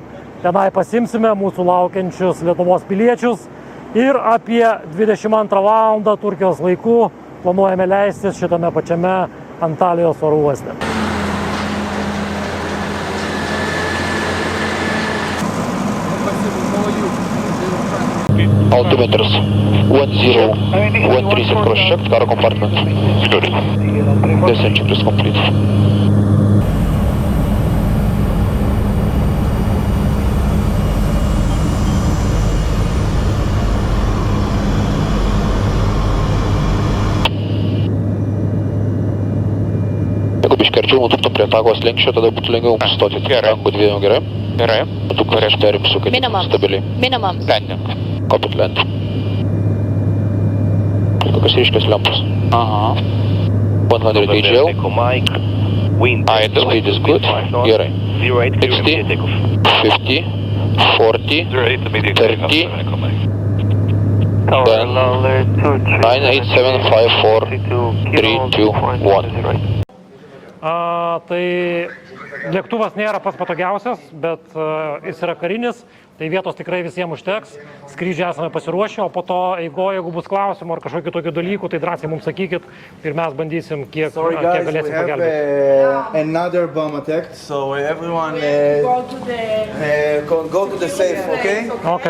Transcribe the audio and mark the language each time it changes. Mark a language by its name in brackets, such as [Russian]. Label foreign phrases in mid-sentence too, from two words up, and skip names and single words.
[Lithuanian] Tenai pasimsime mūsų laukiančius Lietuvos piliečius ir apie 22 valandą Turkijos laiku planuojame leistis šitame pačiame Antalijos oro uoste. [English] Altimeters 1013 cross-checked, cargo compartment. Good. Descent check is complete. [Lithuanian] Jeigu biškį arčiau nutuptum prie tako slenksčio, tada būtų lengviau sustoti. Gerai. Rankų dviejų gerai? Gerai. Nutuk aš perimsiu, kad stabiliai. [English] Minimum. Landing. Copy landing. [Lithuanian] Kokios ryškios lempos? Aha. [English] 100 AGL. Speed is good. [Lithuanian] Gerai. 60, 50, 40, 30, 98754 321. Tai lėktuvas nėra pats patogiausias, bet jis yra karinis, tai vietos tikrai visiems užteks. Skrydžiai esame pasiruošę, o po to eigoje, jeigu bus klausimų ar kažkokių tokių dalykų, tai drąsiai mums sakykit ir mes bandysim, kiek galėsim pagelbėti. [English] Another bomb attack, so everyone go to the safe, okay? Okay.